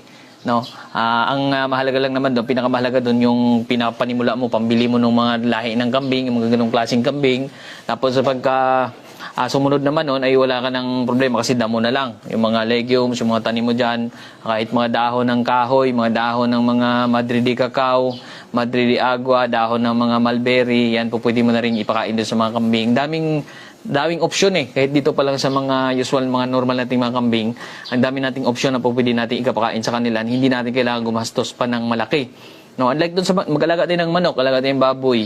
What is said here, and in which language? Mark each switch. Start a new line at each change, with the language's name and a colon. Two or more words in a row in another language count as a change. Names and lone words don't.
Filipino: No, ang mahalaga lang naman doon, pinakamahalaga doon yung pinapanimula mo, pambili mo ng mga lahi ng kambing, yung mga ganung klaseng kambing. Tapos sa pagka sumunod naman noon ay wala ka ng problema kasi damo na lang. Yung mga legumes, yung mga tanim mo dyan, kahit mga dahon ng kahoy, mga dahon ng mga Madrid de cacao, Madrid de agua, dahon ng mga mulberry, yan po pwede mo na rin ipakain doon sa mga kambing. Daming option eh. Kahit dito pa lang sa mga usual, mga normal nating mga kambing, ang dami nating option na po pwede natin ikapakain sa kanila. Hindi natin kailangan gumastos pa ng malaki. No, unlike doon sa mag-alaga tayo ng manok, alaga tayo ng baboy.